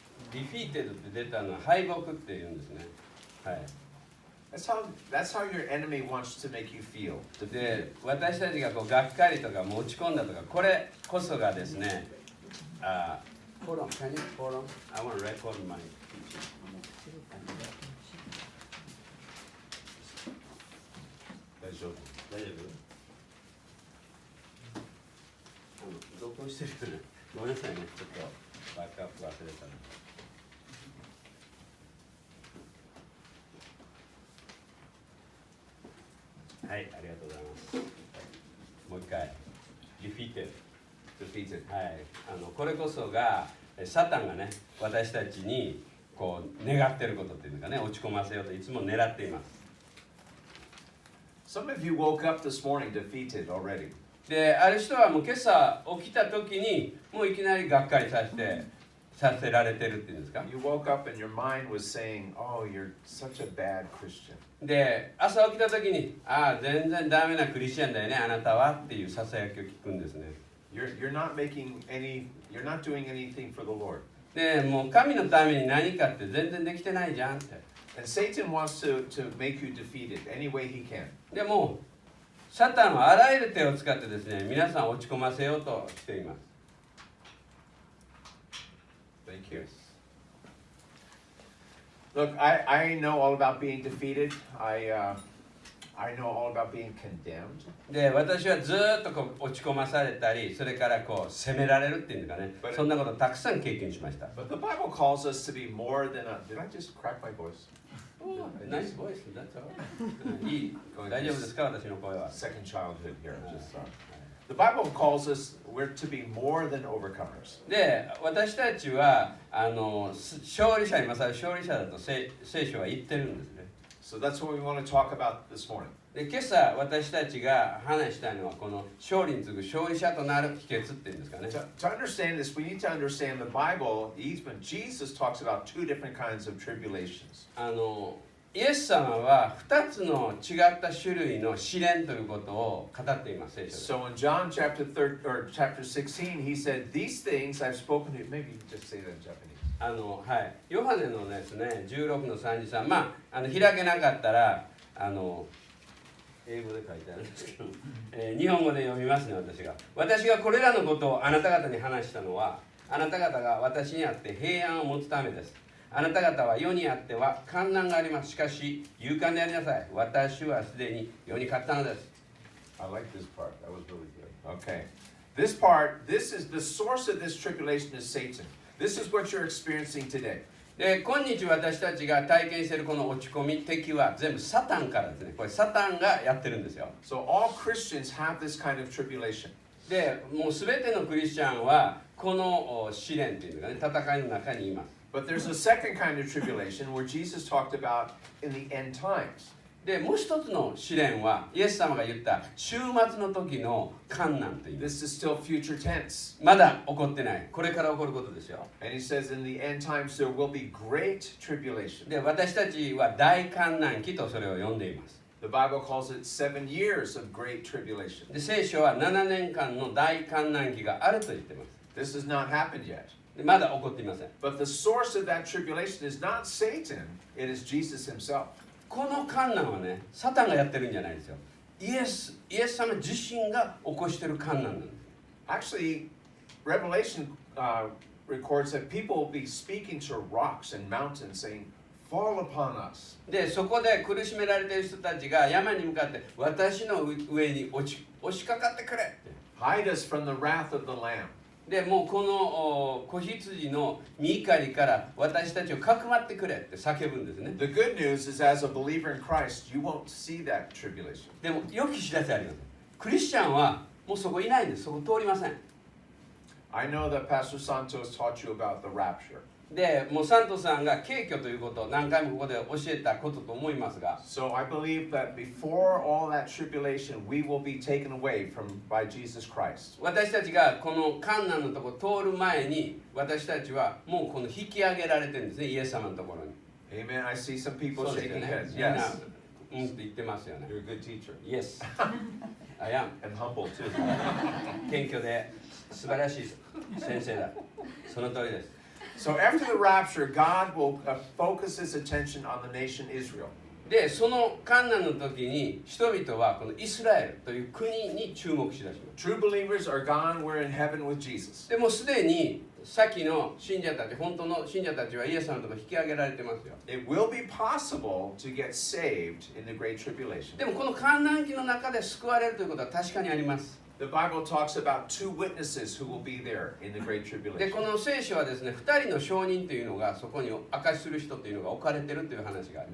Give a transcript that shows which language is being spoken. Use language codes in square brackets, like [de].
[ja] defeated って出たのは敗北っていうんですね。はい。 [en] That's how your enemy wants to make you feel. [ja] で、私たちがこうがっかりとか持ち込んだとか、これこそがですね、 [en] Hold on, can you hold on? I want to record my speech. [ja] 大丈夫？大丈夫？録音してるよね。ごめんなさいね、ちょっとバックアップ忘れたの。はい、ありがとうございます。もう一回。defeated。はい、これこそがサタンがね、私たちにこう願っていることっていうのかね、落ち込ませようといつも狙っています。 [en] Some of you woke up this morning defeated already. [ja] で、ある人はもう今朝起きた時にもういきなりがっかりさせられてるっていうんですか。 [en] You woke up and your mind was saying, "Oh, you're such a bad Christian." [ja] で、朝起きた時に、全然ダメなクリスチャンだよね、あなたはっていうささやきを聞くんですね。 [en] You're not doing anything for the Lord. [ja] で、もう神のために何かって全然できてないじゃんって。 [en] And Satan wants to make you defeated any way he can. [ja] でも、サタンはあらゆる手を使ってですね、皆さんを落ち込ませようとしています。 [en] Thank you. Look, I know all about being defeated. I know all about being condemned. [ja] で、私はずっとこう落ち込まされたり、それからこう責められるっていうのかね、そんなことたくさん経験しました。 [en] But the Bible calls us to be more than a... Did I just crack my voice? Nice voice, that's all. [ja] いい。大丈夫ですか、私の声は。 [en] Second childhood here. The Bible calls us, we're to be more than overcomers. [ja] で、私たちは勝利者、今更勝利者だと聖書は言ってるんですね。 [en] So that's what we want to talk about this morning. [ja] で、今朝私たちが話したいのはこの勝利に次ぐ勝利者となる秘訣っていうんですかね。 [en] To understand this, we need to understand the Bible. Even Jesus talks about 2 different kinds of tribulations. [ja] イエス様は2つの違った種類の試練ということを語っています、聖書で。 [en] So in John chapter 16, he said, "These things I've spoken to you." Maybe you just say that in Japanese. [ja] はい、ヨハネのですね、16の33、開けなかったら英語で書いてあるんですけど、日本語で読みますね、私がこれらのことをあなた方に話したのは、あなた方が私にあって平安を持つためです。あなた方は世にあっては困難があります。しかし勇敢でありなさい。私はすでに世に勝ったのです。 [en] I like this part. That was really good. Okay. This part, this is the source of this tribulation is Satan. This is what you're experiencing today. [ja] で、今日私たちが体験しているこの落ち込み、敵は全部サタンからですね。これサタンがやってるんですよ。 [en] So all Christians have this kind of tribulation. [ja] で、もうすべてのクリスチャンはこの試練というのがね、戦いの中にいます。 [en] But there's a second kind of tribulation where Jesus talked about in the end times. [ja] で、もう一つの試練はイエス様が言った終末の時の患難という。 [en] This is still future tense. [ja] まだ起こってない。これから起こることですよ。 [en] And he says in the end times there will be great tribulation. [ja] で、私たちは大患難期とそれを呼んでいます。 [en] The Bible calls it 7 years of great tribulation. [ja] で、聖書は7年間の大患難期があると言っています。 [en] This has not happened yet. [ja] で、まだ起こっていません。 [en] But the source of that tribulation is not Satan, it is Jesus himself. [ja] この患難はね、サタンがやってるんじゃないですよ。イエス様自身が起こしている患難なんです。 [en] Actually, Revelation records that people will be speaking to rocks and mountains saying, Fall upon us. [ja] で、そこで苦しめられている人たちが山に向かって私の上に押しかかってくれって。 [en] Hide us from the wrath of the Lamb. [ja] で、もうこの子羊の御怒りから私たちをかくまってくれって叫ぶんですね。 [en] The good news is as a believer in Christ, you won't see that tribulation. [ja] でも良き知らせあります。クリスチャンはもうそこいないんです。そこ通りません。 [en] I know that Pastor Santos taught you about the rapture. [ja] で、もうサントさんが軽挙ということを何回もここで教えたことと思いますが、 [en] So I believe that before all that tribulation, we will be taken away by Jesus Christ. [ja] 私たちがこの患難のところ通る前に私たちはもうこの引き上げられてるんですね、イエス様のところに。 [en] Amen. I see some people [ja] そうですよ [en] shaking [ja] ね。 [en] heads. [ja] みんな [en] Yes. [ja] うんって言ってますよね。 [en] You're a good teacher. Yes. I am. And humble too. [ja] 謙虚で素晴らしい先生だ。その通りです。 [en] So after the rapture, God will focus his attention on the nation Israel. [ja] で、その患難の時に人々はこのイスラエルという国に注目しだします。 [en] True believers are gone. We're in heaven with Jesus. [ja] でもすでに先の信者たち、本当の信者たちはイエス様のところに引き上げられてますよ。 [en] It will be possible to get saved in the Great Tribulation. [ja] でもこの患難期の中で救われるということは確かにあります。 [en] The Bible talks about 2 witnesses who will be there in the Great [ja] で、 [en] Tribulation. [ja] この聖書はですね、2人の証人というのがそこに証しする人というのが置かれているという話がある。